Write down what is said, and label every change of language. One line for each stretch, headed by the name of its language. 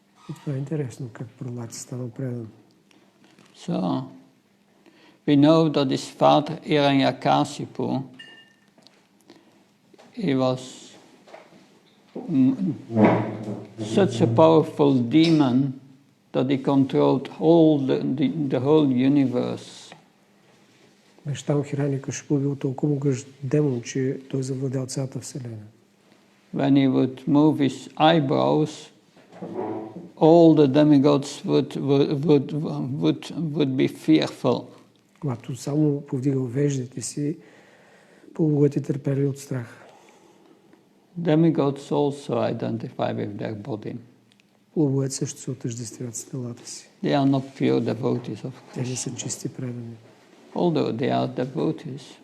Bulgarian: И това е интересно, как Прахлад стана предан.
English: So, we know that his father, Hiranyakasipu, he was such a powerful demon that he controlled the whole universe.
Bulgarian: Баща му Хираникашипу бил толкова могъщ демон, че той завладял цялата вселена.
English: When he would move his eyebrows, all the demigods would be fearful.
Bulgarian: Когато само повдигал веждите си, полубогите търпели от страх.
English: Demigods also identify with their body.
Bulgarian: Полубогите също се отъждествят с телата си.
English: They are not pure devotees of
Bulgarian: Те не
English: Krishna.
Bulgarian: са чисти предани.
English: Although they are devotees.